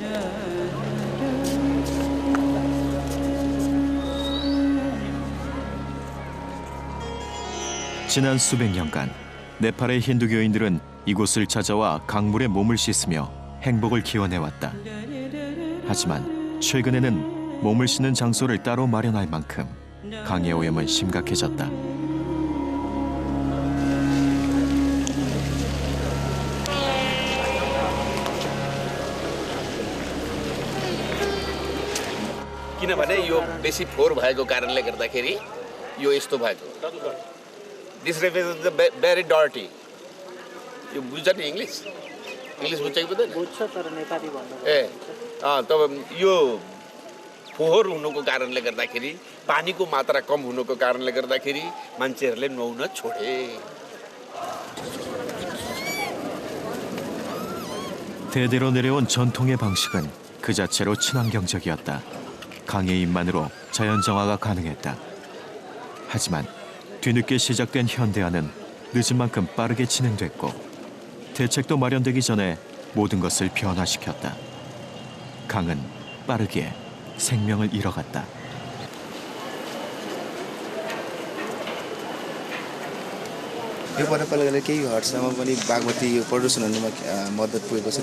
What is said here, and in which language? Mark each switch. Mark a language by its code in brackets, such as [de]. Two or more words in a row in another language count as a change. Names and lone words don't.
[ko] 지난 수백 년간 네팔의 힌두교인들은 이곳을 찾아와 강물에 몸을 씻으며 행복을 기원해왔다. 하지만 최근에는 몸을 씻는 장소를 따로 마련할 만큼 강의 오염은 심각해졌다. [ne] किनभने यो बेसी फोहोर भएको कारणले गर्दाखेरि यो यस्तो भएको [en] this river is very dirty [ne] यो बुझ्छ नि इङ्ग्लिस बुझ्छ कि बुझ्दैन बुझ्छ तर नेपाली भन्नु ए तब यो फोहोर हुनुको कारणले गर्दाखेरि पानीको मात्रा कम हुनुको कारणले गर्दाखेरि मान्छेहरूले नुहाउन छोडे. [ko] 대대로 내려온 전통의 방식은 그 자체로 친환경적이었다. 강의 입만으로 자연정화가 가능했다. 하지만 뒤늦게 시작된 현대화는 늦은 만큼 빠르게 진행됐고 대책도 마련되기 전에 모든 것을 변화시켰다. 강은 빠르게 생명을 잃어갔다. [ne] यो परम्पराले गर्दा केही हदसम्म पनि बागमती यो प्रदूषण हुनुमा मद्दत पुगेको छ।